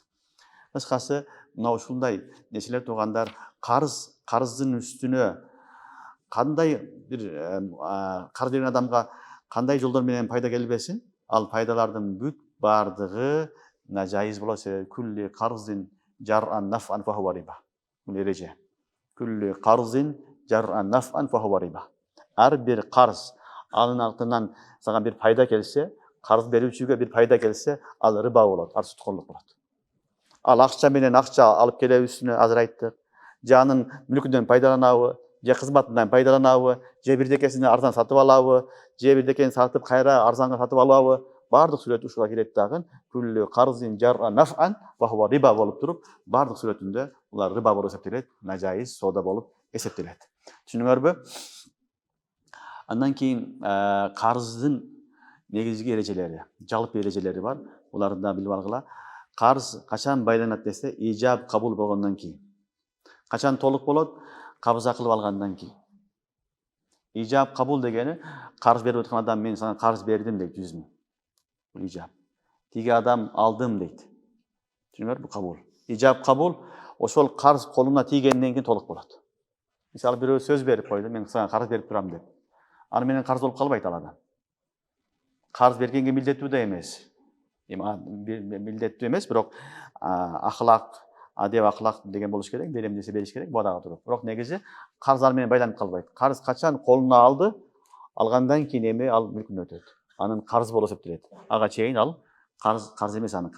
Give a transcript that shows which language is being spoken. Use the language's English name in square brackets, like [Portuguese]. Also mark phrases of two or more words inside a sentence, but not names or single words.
[Kyrgyz] Кыскасы, мына ушундай нерселер туугандар, карыздын үстүнө кандай бир карыз берген адамга кандай жолдор менен пайда келбесин, ал пайдалардын бүт бардыгы нажайыз болот. [Arabic] كل قرض جر نفعا فهو ربا. [Kyrgyz] Бул эреже. [Arabic] كل قرض جر نفعا فهو ربا. [Kyrgyz] Ар бир карыз анын артынан сага бир пайда келсе, карыз берүүчүгө бир пайда келсе, ал риба болот, ал суткорлук болот. Ал акча менен акча алып келебизби, азыр айттык. Же анын мүлкүнөн пайдаланабы, же кызматынан пайдаланабы, же бирдекесини арзан сатып алабы, же бирдекени сатып кайра арзанга сатып алабы, бардык сүрөт ушуга кирет дагы. [Arabic] كل قرض جر نفعا وهو ربا [Kyrgyz] болуп туруп, бардык сүрөтүндө булар риба болуп эсептелет, нажайыз соода болуп эсептелет. Түшүнүңөрбү? Андан кийин карыздын негизги эрежелери, жалпы эрежелери бар. Буларды да билип алгыла. Карыз качан байланат десе, ижаб кабул болгондон кийин. Качан толук болот? Кабыза кылып алгандан кийин. İcab kabul degeni qarz berip atkan adam men sana qarz berdim deydi 100 000. Bu icab. Tigi adam aldım deydi. Düşünüyor bu kabul. İcab kabul oşol qarz koluna tigenden keyin toluk bolat. Misal birөө söz berip koydu, men sana qarz berip turam dep. Аны менен қарыз болып қалбайт ал адам. Қарыз бергенге милдеттүү да эмес. Милдеттүү эмес, бирок ахлак, адеп ахлак деген болуш керек, берем десе бериш керек, бодага туруп. Бирок негизи қарыз ал менен байланып калбайт. Қарыз качан колуна алды, алгандан кийин эми ал мүлкүнө өтөт. Анын карыз болуп эсептелет. Ага чейин ал карыз эмес аныкы.